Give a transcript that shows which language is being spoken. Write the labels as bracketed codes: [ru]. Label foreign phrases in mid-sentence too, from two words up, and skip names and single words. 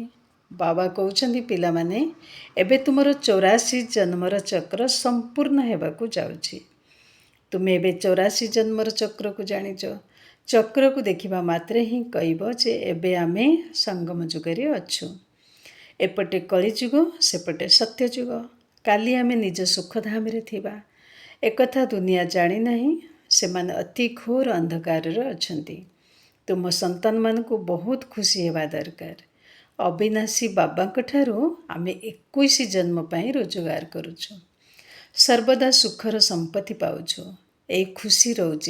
[or] ବାବା କହୁଛନ୍ତି, ପିଲାମାନେ, ଏବେ ତୁମର 84 ଜନ୍ମର ଚକ୍ର ସମ୍ପୂର୍ଣ୍ଣ ହେବାକୁ ଯାଉଛି। ତୁମେ ଏବେ 84 ଜନ୍ମର ଚକ୍ରକୁ ଜାଣିଛ। ଚକ୍ରକୁ ଦେଖିବା ମାତ୍ରେ ହିଁ କହିବ ଯେ ଏବେ ଆମେ ସଙ୍ଗମ ଯୁଗରେ ଅଛୁ। ଏପଟେ କଳିଯୁଗ, ସେପଟେ ସତ୍ୟଯୁଗ। କାଲି ଆମେ ନିଜ ସୁଖଧାମରେ ଥିବା। ଏକଥା ଦୁନିଆ जाଣି ନାହିଁ ସେମାନେ ଅତି ଘୋର ଅନ୍ଧକାରରେ ଅଛନ୍ତି। ତୁମ ସନ୍ତାନମାନଙ୍କୁ ବହୁତ ଖୁସି ହେବା ଦରକାର। ଅବିନାଶୀ ବାବାଙ୍କ ଠାରୁ ଆମେ 21 ଜନ୍ମ ପାଇଁ ରୋଜଗାର କରୁଛୁ। ସର୍ବଦା ସୁଖର ସମ୍ପତ୍ତି ପାଉଛୁ। ଏଇ ଖୁସି ରହୁଛି।